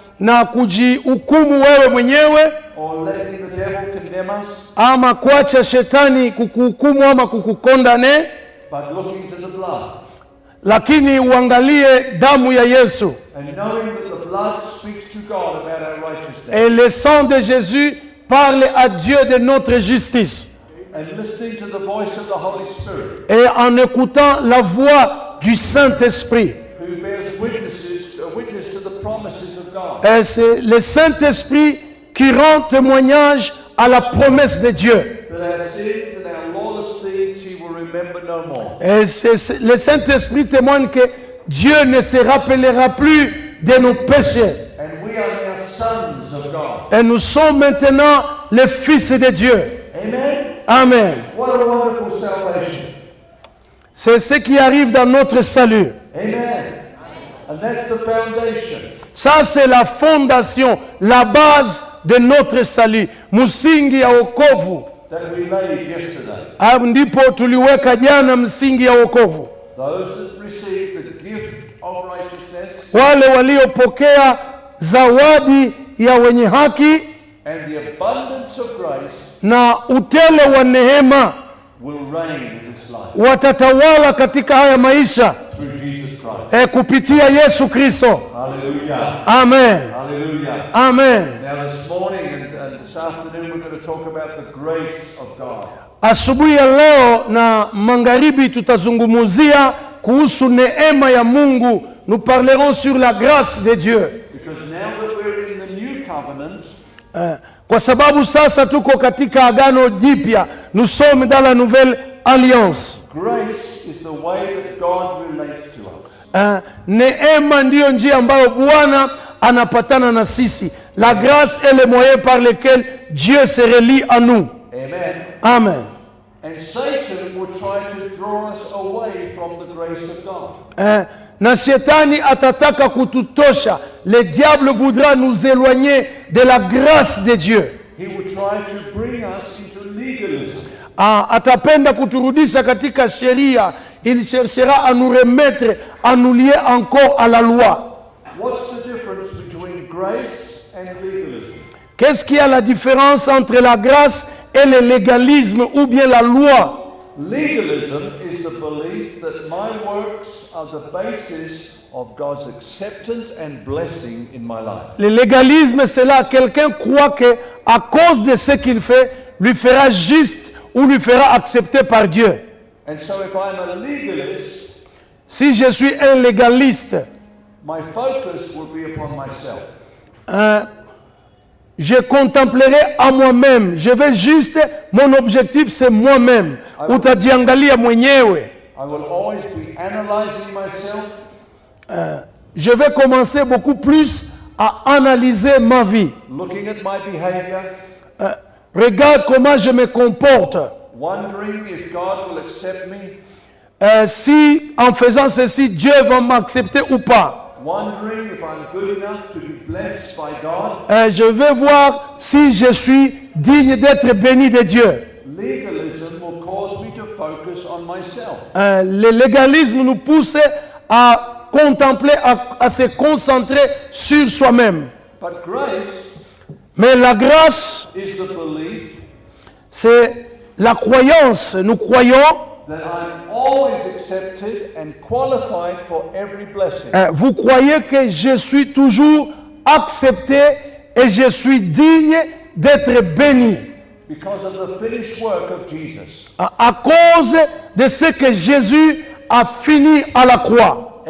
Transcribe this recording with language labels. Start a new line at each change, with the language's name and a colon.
Swahili: na kujihukumu wewe mwenyewe
English: or letting the devil condemn us,
Swahili: ama kuacha shetani kukuhukumu ama kukukondane,
English: but looking to the blood
Swahili: lakini uangalie damu ya Yesu.
English: and knowing that the blood speaks to God about our righteousness.
French: Et le sang de Jésus parle à Dieu de notre justice.
English: And listening to the voice of the Holy Spirit,
French: Et en écoutant la voix du Saint-Esprit.
English: who bears witness to the promises of God.
French: Et c'est le Saint-Esprit qui rend témoignage à la promesse de Dieu.
English: That our sins and our lawless deeds He will remember no more.
French: Et le Saint-Esprit témoigne que Dieu ne se rappellera plus de nos péchés.
English: And we are now sons of God.
French: Et nous sommes maintenant les fils de Dieu.
English: Amen.
French: Amen.
English: What a wonderful salvation.
French: C'est ce qui arrive dans notre salut. Amen.
English: And that's the foundation.
French: Ça, c'est la fondation, la base de notre salut.
Swahili: Msingi ya wokovu.
English: That we laid yesterday.
Swahili: Hapo ndipo tuliweka jana msingi ya wokovu.
English: Those that receive the gift of righteousness
Swahili: Wale waliopokea zawadi ya wenye haki
English: and the abundance of grace
Swahili: na utele wa neema
English: will reign in this life
Swahili: watatawala katika haya maisha
English: through Jesus Christ.
Swahili: kupitia Yesu Kristo.
English: Hallelujah.
Swahili: Amen.
English: Hallelujah.
Swahili: Amen.
English: Now this morning and this afternoon we're going to talk about the grace of God.
Swahili: Asubuhi ya leo na magharibi tutazungumzia kuhusu neema ya Mungu.
French: Nous parlerons sur la grâce de Dieu.
English: Because now that we're in the new covenant,
Swahili: Kwa sababu sasa tuko katika agano jipya.
French: Nous sommes dans la nouvelle alliance.
English: grace is the way that God relates to us.
Swahili: Neema ndiyo njia ambayo Bwana anapatana na sisi.
French: La grâce est le moyen par lequel Dieu se relie à nous.
English: Amen.
French: Amen.
English: And Satan will try to draw us away from the grace of God.
Swahili: Na shetani atataka kututosha.
French: Le diable voudra nous éloigner de la grâce de Dieu.
English: He will try to bring us into legalism.
Swahili: Atapenda kuturudisha katika sheria.
French: Il cherchera à nous remettre, à nous lier encore à la loi.
English: What's the difference between grace and legalism?
French: Qu'est-ce qu'il y a la différence entre la grâce et le légalisme ou bien la loi?
English: Legalism is the belief that my works are the basis of God's acceptance and blessing in my life.
French: Le légalisme, c'est là quelqu'un croit que à cause de ce qu'il fait, lui fera juste ou lui fera accepter par Dieu.
English: And so if I'm a legalist,
French: Si je suis un légaliste,
English: my focus will be upon myself.
French: je contemplerai à moi-même. Je vais juste, mon objectif c'est moi-même.
Swahili: Utajiangalia mwenyewe.
English: I will always be analyzing myself,
French: Je vais commencer beaucoup plus à analyser ma vie.
English: looking at my behavior,
French: Regarde comment je me comporte.
English: wondering if God will accept me,
French: Si en faisant ceci, Dieu va m'accepter ou pas.
English: wondering if I'm good enough to be blessed by God.
French: Je vais voir si je suis digne d'être béni de Dieu.
English: Legalism will cause me to focus on myself.
French: Le légalisme nous pousse à contempler, à se concentrer sur soi-même.
English: But grace
French: Mais la grâce,
English: is the belief
French: c'est la croyance. Nous croyons,
English: that I'm always accepted and qualified for every blessing.
French: vous croyez que je suis toujours accepté et je suis digne d'être béni.
English: Because of the finished work of Jesus.
French: À cause de ce que Jésus a fini à la croix.